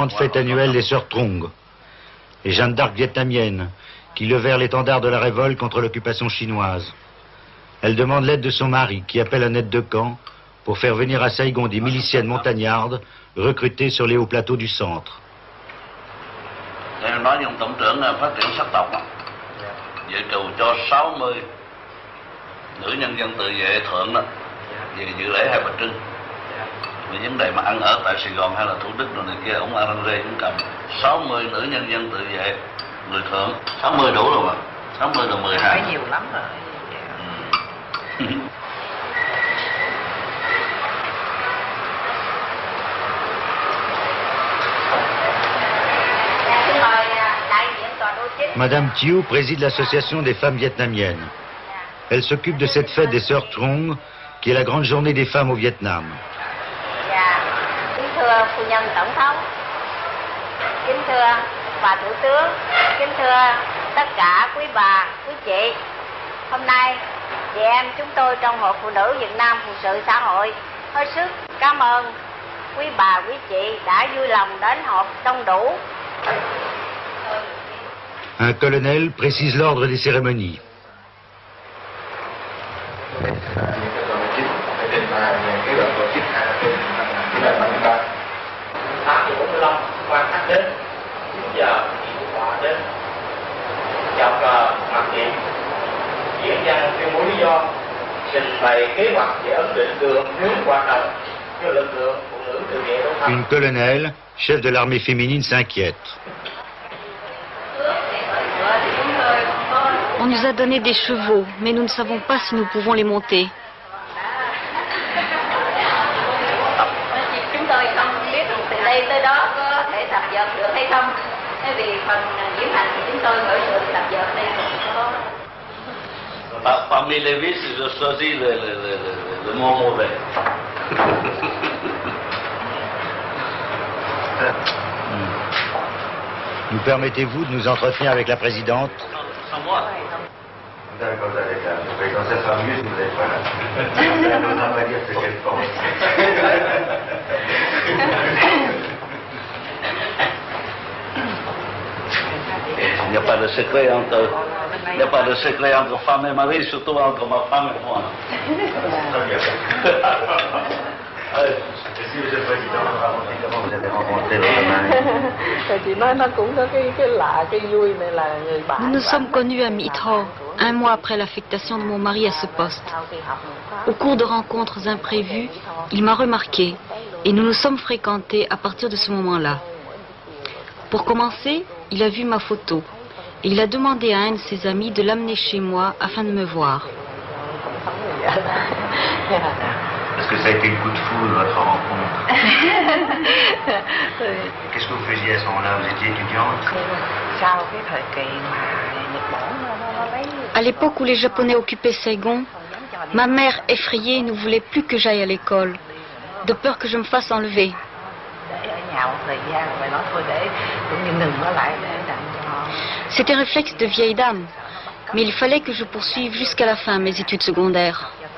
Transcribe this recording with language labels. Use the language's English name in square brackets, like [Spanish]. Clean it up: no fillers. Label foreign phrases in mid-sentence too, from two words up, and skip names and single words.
[French] grande fête annuelle des Sœurs Trung, les Jeanne d'Arc vietnamiennes, qui levèrent l'étendard de la révolte contre l'occupation chinoise. Elle demande l'aide de son mari, qui appelle un aide de camp, pour faire venir à Saigon des miliciennes montagnardes recrutées sur les hauts plateaux du centre. [Vietnamese] Nói với ông tổng trưởng phát triển sắc tộc, dự trù cho 60 nữ nhân dân tự vệ thượng đó, về dự lễ Hai Bà Trưng. Về vấn đề mà ăn ở tại Sài Gòn hay là Thủ Đức rồi này kia, ông arrange cũng cầm 60 nữ nhân dân tự vệ người thượng. 60 đủ rồi mà, 60 là 12. Phải nhiều lắm rồi. [French] Madame Thieu préside l'association des femmes vietnamiennes. Elle s'occupe de cette fête des Sœurs Trung, qui est la grande journée des femmes au Vietnam. [Vietnamese] Thưa phu nhân tổng thống, kính thưa bà thủ tướng, kính thưa tất cả quý bà, quý chị. Hôm nay chị em chúng tôi trong Hội Phụ nữ Việt Nam Phụ sự xã hội hết sức cảm ơn quý bà, quý chị đã vui lòng đến họp đông đủ. [French] Un colonel précise l'ordre des cérémonies. [Vietnamese] Quan khách đến 9 giờ họ đến chào cờ mặc niệm diễn văn tuyên bố lý do trình bày kế hoạch để ấn định đường hướng hoạt động cho lực lượng phụ nữ tự vệ đông thăng. [French] Une colonelle, chef de l'armée féminine, s'inquiète. On nous a donné des chevaux, mais nous ne savons pas si nous pouvons les monter. [Vietnamese] Chúng tôi không biết từ đây tới đó có thể tập dượt được hay không. Vì phần diễm hành thì chúng tôi khởi sự tập dượt đây có. [French] Parmi les vices, je choisis le mot mauvais. Nous permettez-vous de nous entretenir avec la présidente? Sans moi. D'accord, d'accord. Quand ça sera mieux, si vous n'êtes pas là. Ça n'osera pas dire ce qu'elle pense. Il n'y a pas de secret entre femme et mari, surtout entre ma femme et moi. Très bien. Si Monsieur le Président, racontez comment vous avez rencontré votre mari. [Vietnamese] Chị nói nó cũng có cái lạ, cái vui này là người bạn. [French] Nous nous sommes connus à Mỹ Tho, un mois après l'affectation de mon mari à ce poste. Au cours de rencontres imprévues, il m'a remarqué et nous nous sommes fréquentés à partir de ce moment-là. Pour commencer, il a vu ma photo et il a demandé à un de ses amis de l'amener chez moi afin de me voir. Est-ce que ça a été le coup de foudre, votre rencontre? Qu'est-ce que vous faisiez à ce moment-là? Vous étiez étudiante? [Vietnamese] Sau cái thời kỳ mà Nhật Bản nó lấy [French] À l'époque où les Japonais occupaient Saigon, ma mère, effrayée, ne voulait plus que j'aille à l'école, de peur que je me fasse enlever. C'était un réflexe de vieille dame, mais il fallait que je poursuive jusqu'à la fin mes études secondaires.